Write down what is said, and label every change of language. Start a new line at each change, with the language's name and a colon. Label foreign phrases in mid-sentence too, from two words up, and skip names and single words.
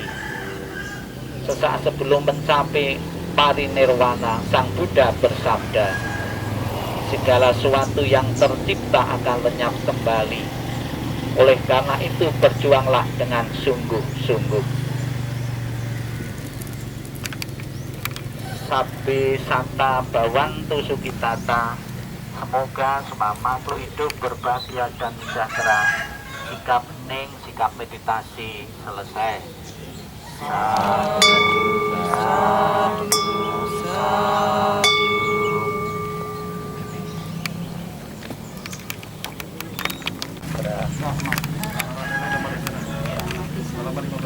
Indonesian: Sesaat sebelum mencapai parinirwana, Sang Buddha bersabda, "Segala sesuatu yang tercipta akan lenyap kembali. Oleh karena itu berjuanglah dengan sungguh-sungguh."
Pali: sabbe santa bawantu sukitata.
Indonesian: Semoga semua makhluk hidup berbahagia dan sejahtera. Sikap hening, sikap meditasi selesai.
Pali: Sadu, sadu, sadu.
Indonesian: Halaman 15.